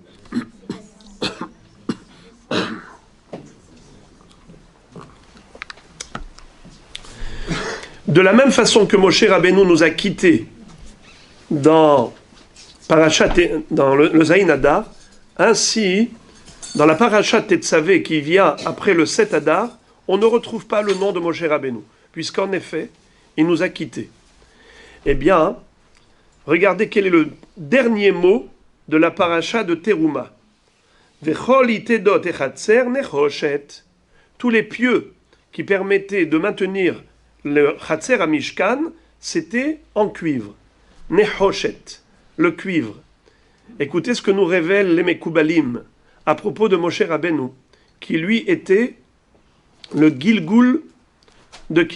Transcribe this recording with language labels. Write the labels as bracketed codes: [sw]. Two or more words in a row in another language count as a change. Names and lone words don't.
[fr] De la même façon que Moshe Rabbeinu nous a quittés dans le Zayin Adar, ainsi, dans la paracha Tetzavé qui vient après le 7 Adar, on ne retrouve pas le nom de Moshe Rabbeinu, puisqu'en effet, il nous a quittés. Eh bien, regardez quel est le dernier mot de la paracha de Teruma. [he] וכל יתדות החצר נחושת. [fr] Tous les pieux qui permettaient de maintenir le chatzer à Mishkan, c'était en cuivre. Nechoshet, le cuivre. Écoutez ce que nous révèlent les Mekoubalim à propos de Moshe Rabbeinu, qui lui était le Gilgul de qui?